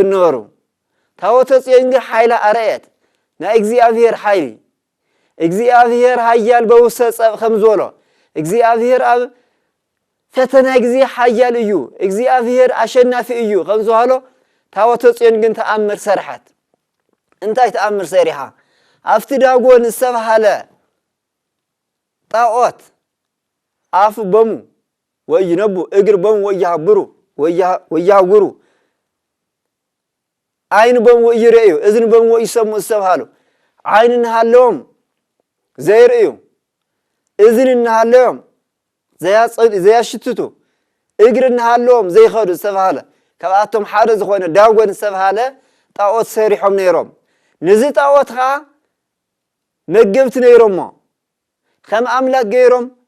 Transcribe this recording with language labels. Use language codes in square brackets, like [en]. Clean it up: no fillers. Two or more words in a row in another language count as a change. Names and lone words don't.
[ti] ነበሩ ታወተ ጽዮን ግን ሓይላ አርአየት ናይ እግዚአብሔር ሓይሊ [gez] እግዚአብሔር ኃያል በውስተ ጸብ [ti] ከምዝበሎ እግዚአብሔር ኣብ ፈተና ጊዜ ኃያል እዩ እግዚአብሔር አሸናፊ እዩ ከምዝበሎ ታቦተ ጽዮን ግን ተአምር ሰርሐት እንታይ ተአምር ሰሪሓ አፍቲ ዳጎን ዝተባሃለ [gez] ጣዖት አፍ በሙ ወይነቡ እግር በሙ ወያሃጉሩ አይን በሙ ወይረዩ እዝን በሙ ወይሰሙ [ti] ዝተባሃሉ አይን እንሃለዎም ዘይርእዩ እዝን እንሃለዎም ዘያሽትቱ እግር እንሃለዎም ዘይኸዱ ዝተባሃለ ካብኣቶም ሓደ ዝኾነ ዳጎን ዝተባሃለ ጣዖት ሰሪሖም ነይሮም ነዚ ጣዖት ከዓ መገብቲ ነይሮሞ ከም ኣምላክ ገይሮም